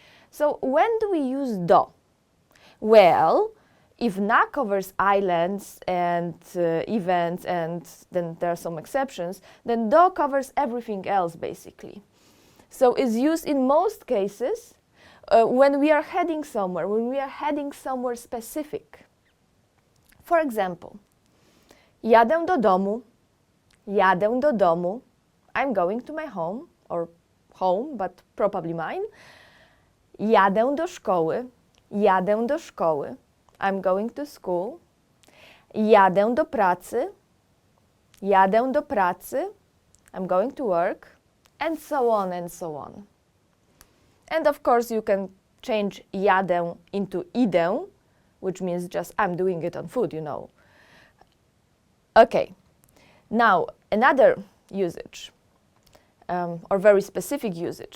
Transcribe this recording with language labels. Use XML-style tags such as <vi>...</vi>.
<en>So when do we use do? Well, if na covers islands and events, and then there are some exceptions, then do covers everything else basically. So it's used in most cases when we are heading somewhere, when we are heading somewhere specific. For example,</en> <pl>jadę do domu, jadę do domu.</pl> <en>I'm going to my home, or home, but probably mine.</en> <pl>Jadę do szkoły, jadę do szkoły.</pl> <en>I'm going to school.</en> <pl>Jadę do pracy, jadę do pracy.</pl> <en>I'm going to work, and so on and so on. And of course you can change jadę into idę, which means just I'm doing it on foot, you know. Okay, now another usage, or very specific usage.</en>